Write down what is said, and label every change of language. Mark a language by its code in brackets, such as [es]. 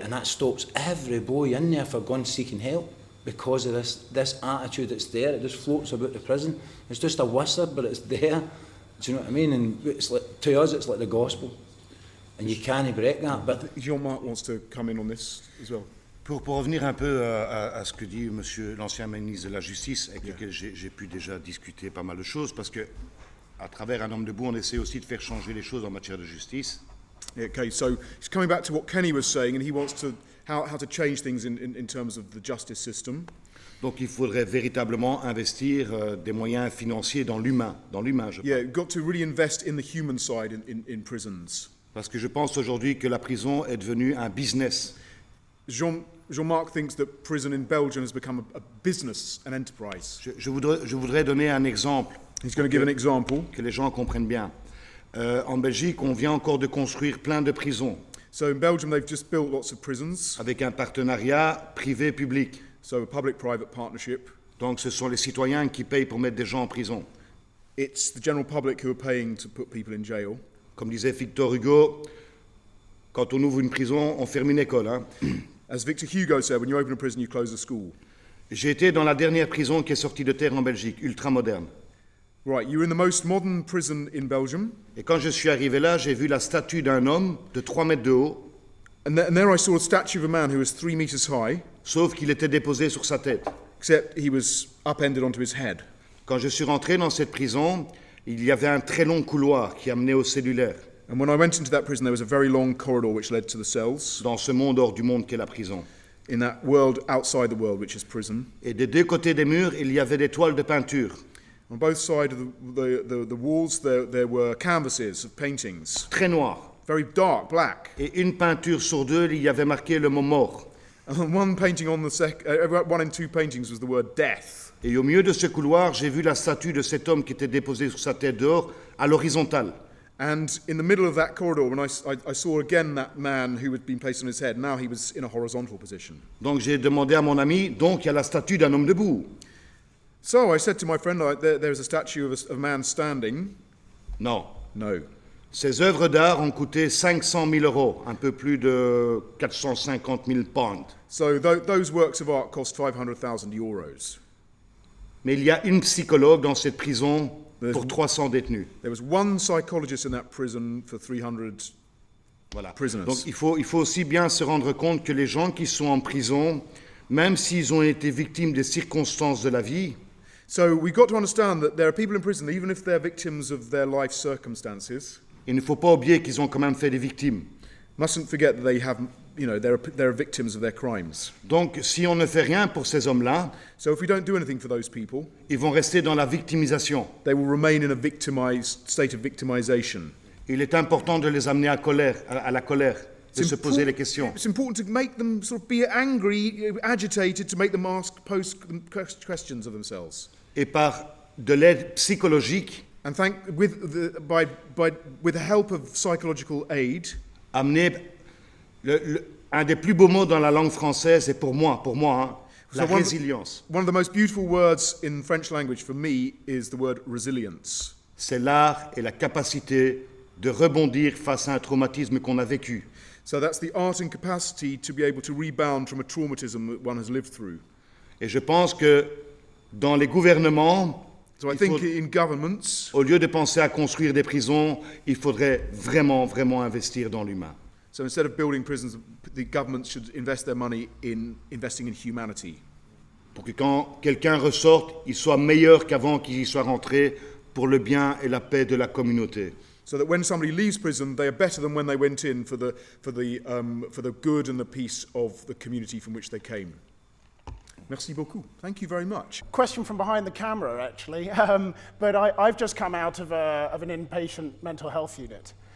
[en] And that stops every boy in there for going seeking help because of this attitude that's there. It just floats about the prison. It's just a whisper, but it's there. Do you know what I mean? And it's like, to us, it's like the gospel. And you can't break that. But Jean-Marc wants to come in on this as well. [fr] Pour revenir un peu à ce que dit monsieur l'ancien ministre de la Justice, avec lequel j'ai pu déjà discuter pas mal de choses, parce que à travers un homme debout, on essaie aussi de faire changer les choses en matière de justice. [en] Okay, so he's coming back to what Kenny was saying, and he wants to how to change things in terms of the justice system. [fr] Donc il faudrait véritablement investir des moyens financiers dans l'humain, je pense. [en] Yeah, you've got to really invest in the human side in prisons. [fr] Parce que je pense aujourd'hui que la prison est devenue un business. [en] Jean-Marc thinks that prison in Belgium has become a business, an enterprise. [fr] Je voudrais donner un exemple. [en] He's going to give an example. [fr] Que les gens comprennent bien. En Belgique, on vient encore de construire plein de prisons. [en] So in Belgium, they've just built lots of prisons. [fr] Avec un partenariat privé-public. [en] So a public-private partnership. [fr] Donc ce sont les citoyens qui payent pour mettre des gens en prison. [en] It's the general public who are paying to put people in jail. [fr] Comme disait Victor Hugo, quand on ouvre une prison, on ferme une école. Hein. [en] As Victor Hugo said, when you open a prison, you close a school. [fr] J'ai été dans la dernière prison qui est sortie de terre en Belgique, ultra moderne. [en] Right, you're in the most modern prison in Belgium. [fr] Et quand je suis arrivé là, j'ai vu la statue d'un homme de 3 mètres de haut. [en] And there I saw a statue of a man who was 3 meters high. [fr] Sauf qu'il était déposé sur sa tête. [en] Except he was upended onto his head. [fr] Quand je suis rentré dans cette prison, il y avait un très long couloir qui amenait au cellulaire. [en] And when I went into that prison, there was a very long corridor which led to the cells. [fr] Dans ce monde hors du monde qu'est la prison. [en] In that world outside the world, which is prison. [fr] Et des deux côtés des murs, il y avait des toiles de peinture. [en] On both sides of the walls, there were canvases of paintings. [fr] Très noirs. [en] Very dark, black. [fr] Et une peinture sur deux, il y avait marqué le mot mort. [en] And one painting on one in two paintings was the word death. [fr] Et au milieu de ce couloir, j'ai vu la statue de cet homme qui était déposé sur sa tête dehors, à l'horizontale. [en] And in the middle of that corridor, when I saw again that man who had been placed on his head, now he was in a horizontal position. [fr] Donc j'ai demandé à mon ami, donc il y a la statue d'un homme debout. [en] So I said to my friend, there's a statue of a man standing. [fr] Non. [en] No. [fr] Ces œuvres d'art ont coûté 500 000 euros, un peu plus de 450 000 pounds. [en] So those works of art cost 500,000 euros. [fr] Mais il y a une psychologue dans cette prison pour 300 détenus. [en] There was one psychologist in that prison for 300 prisoners. [fr] Donc il faut aussi bien se rendre compte que les gens qui sont en prison, même s'ils ont été victimes des circonstances de la vie, [en] so we've got to understand that there are people in prison, even if they're victims of their life circumstances. [fr] Il ne faut pas oublier qu'ils ont quand même fait des victimes. [en] Mustn't forget that they have, they're victims of their crimes. [fr] Donc, si on ne fait rien pour ces hommes-là, [en] so if we don't do anything for those people, [fr] ils vont rester dans la victimisation. [en] They will remain in a victimized state of victimization. [fr] Il est important de les amener à la colère, de se poser les questions. [en] It's important to make them sort of be angry, agitated, to make them pose questions of themselves. [fr] Et par de l'aide psychologique, [en] and with the help of psychological aid, [fr] amener un des plus beaux mots dans la langue française, et pour moi, hein, la résilience. [en] One of the most beautiful words in French language for me is the word resilience. [fr] C'est l'art et la capacité de rebondir face à un traumatisme qu'on a vécu. [en] So that's the art and capacity to be able to rebound from a traumatism that one has lived through. [fr] Et je pense que dans les gouvernements, [en] so I think in governments, [fr] au lieu de penser à construire des prisons, il faudrait vraiment, vraiment investir dans l'humain. [en] So instead of building prisons, the governments should invest their money in investing in humanity. [fr] Pour que quand quelqu'un ressorte, il soit meilleur qu'avant qu'il y soit rentré pour le bien et la paix de la communauté. [en] So that when somebody leaves prison, they are better than when they went in for the good and the peace of the community from which they came. [fr] Merci beaucoup. [en] Thank you very much. Question from behind the camera, actually. But I've just come out of an inpatient mental health unit.